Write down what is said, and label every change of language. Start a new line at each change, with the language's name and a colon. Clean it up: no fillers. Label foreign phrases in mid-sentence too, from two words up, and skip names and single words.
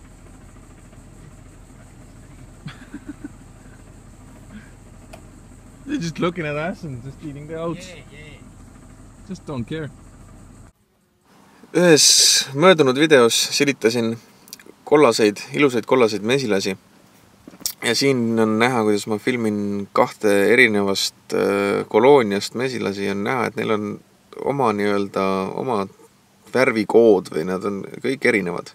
English: Did just looking at us and just eating the oats. Just don't care.
Estonian: Ühes möödunud videos silitasin ilusaid kollaseid mesilasi. Ja siin on näha, kuidas ma filmin kahte erinevast kolooniast mesilasi. On näha, et neil on oma värvikood või nad on kõik erinevad.